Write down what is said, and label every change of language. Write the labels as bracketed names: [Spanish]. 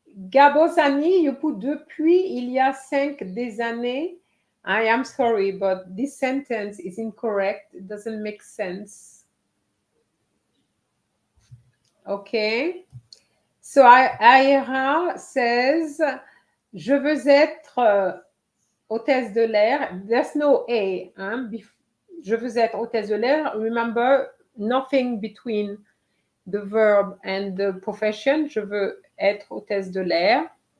[French] Gabosani, [English] you put [French] depuis il y a 5 des années. [English] I am sorry, but this sentence is incorrect. It doesn't make sense. Okay. So Aira says, [French] je veux être hôtesse de l'air. [English] There's no A. [French] Hein? Je veux être hôtesse de l'air. [English] Remember, nothing between the verb and the profession. [French] Je veux être hôtesse de l'air.